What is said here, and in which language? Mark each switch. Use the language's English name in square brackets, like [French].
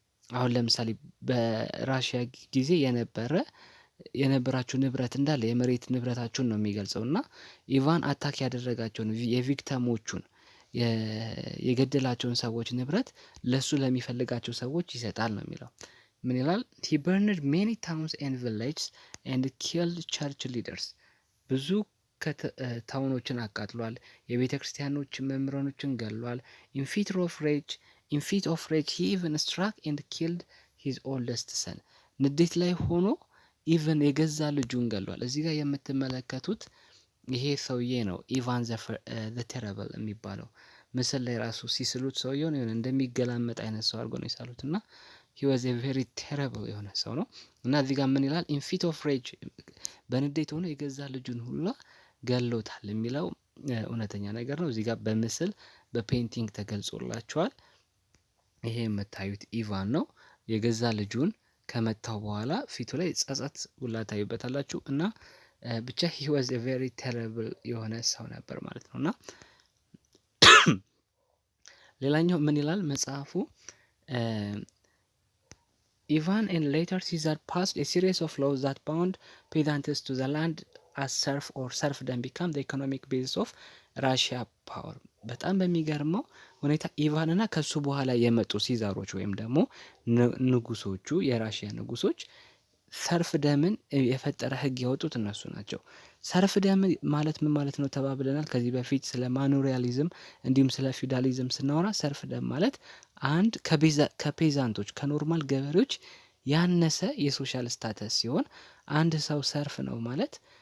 [Amharic] አሁን ለምሳሌ በራሽያ ጊዜ የነበራችሁ ንብረት እንዳለ የመሬት ንብረታችሁን ነው የሚገልጸው። እና ኢቫን አታክ ያደረጋቸውን የቪክተሞቹን የገደላቸውን ሰዎች ንብረት ለሱ ለሚፈልጋቸው ሰዎች ይሰጣል ነው የሚለው። ምን ይላል? [English] he burned many towns and villages and killed church leaders. [Amharic] ብዙ ታውኖችን አቃጥሏል፣ የቤተ ክርስቲያኖችን መምህራኖችን ገሏል። [English] in fit of rage he even struck and killed his oldest son. [Amharic] ንዴት ላይ ሆኖ ኢቨን የገዛ ልጁን ገሏል። እዚህ ጋር የምትመለከቱት ይሄ ሰውዬ ነው ኢቫን ዘ ቴሪብል የሚባለው። ምስል ላይ ራሱ ሲስሉት ሰውየውን የሆነ እንደሚገላመጥ አይነት ሰው አድርጎ ነው የሳሉት እና [English] he was a very terrible [Amharic] የሆነ ሰው ነው። እና እዚህ ጋር ምን ይላል? [English] in fit of rage [Amharic] በንዴት ሆኖ የገዛ ልጁን ሁላ ገሎታል የሚለው እውነተኛ ነገር ነው። እዚህ ጋር በምስል በፔንቲንግ ተገልጾላችኋል። ይሄ የምታዩት ኢቫን ነው። የገዛ ልጁን ከመታው በኋላ ፊቱ ላይ ጸጸት ሁላ ታዩበታላችሁ። እና ብቻ [English] he was a very terrible [Amharic] የሆነ ሰው ነበር ማለት ነው። እና ሌላኛው ምን ይላል መጽሐፉ? [English] Ivan and later Caesar passed a series of laws that bound peasants to the land as serf or serfdom became the economic basis of Russia power. [Amharic] በጣም በሚገርመው ሁኔታ ኢቫን እና ከሱ በኋላ የመጡ ሲዛሮች ወይም ደግሞ ንጉሶቹ የራሽያ ንጉሶች ሰርፍ ደምን የፈጠረ ህግ ያወጡት እነሱ ናቸው። ሰርፍ ደም ማለት ምን ማለት ነው ተባብለናል ከዚህ በፊት ስለ ማኑሪያሊዝም እንዲሁም ስለ ፊውዳሊዝም ስናወራ። ሰርፍ ደም ማለት አንድ ከፔዛንቶች ከኖርማል ገበሬዎች ያነሰ የሶሻል ስታተስ ሲሆን አንድ ሰው ሰርፍ ነው ማለት